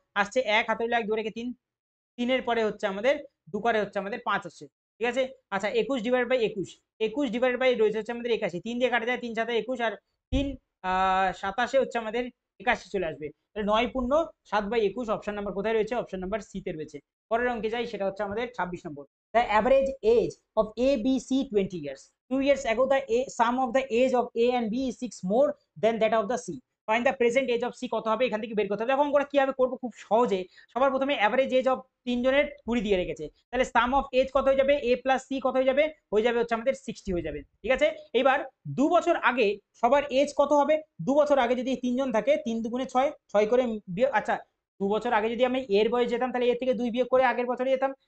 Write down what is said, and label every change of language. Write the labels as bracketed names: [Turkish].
[Bangla] আসছে 1 হাতে 1 2 রেখে 3, 3 এর পরে হচ্ছে আমাদের 2 করে হচ্ছে আমাদের 5 আসছে, ঠিক আছে। আচ্ছা 21 ডিভাইড বাই 21, 21 ডিভাইড বাই রয়েছে হচ্ছে আমাদের 81, 3 দিয়ে কাটা যায় 3 7 21 আর 3 27 হচ্ছে আমাদের 81 চলে আসবে, তাহলে 9 পূর্ণ 7/21 অপশন নাম্বার কোথায় রয়েছে? অপশন নাম্বার সি তে রয়েছে। পরের অঙ্কে যাই, সেটা হচ্ছে আমাদের 26 নম্বর। [English] The average age of A, B, C 20 years. 2 years ago the sum of the age of A and B is 6 more than that of the C. Find the present age of C [Bangla] কত হবে? এখান থেকে বের করতে হবে। দেখো অঙ্কটা কিভাবে করবো খুব সহজে। সবার প্রথমে অ্যাভারেজ এজ অফ তিনজনের 20 দিয়ে রেখেছে, তাহলে সাম অফ এজ কত হয়ে যাবে? এ প্লাস সি কত হয়ে যাবে? হয়ে যাবে হচ্ছে আমাদের 60 হয়ে যাবে, ঠিক আছে। এবার 2 বছর আগে সবার এজ কত হবে? 2 বছর আগে যদি তিনজন থাকে 3 দুগুণে 6, 6 করে আচ্ছা 2 বছর আগে যদি আমি এর বয়স যেতাম তাহলে এর থেকে 2 বিয়োগ করে আগের বছরে যেতাম।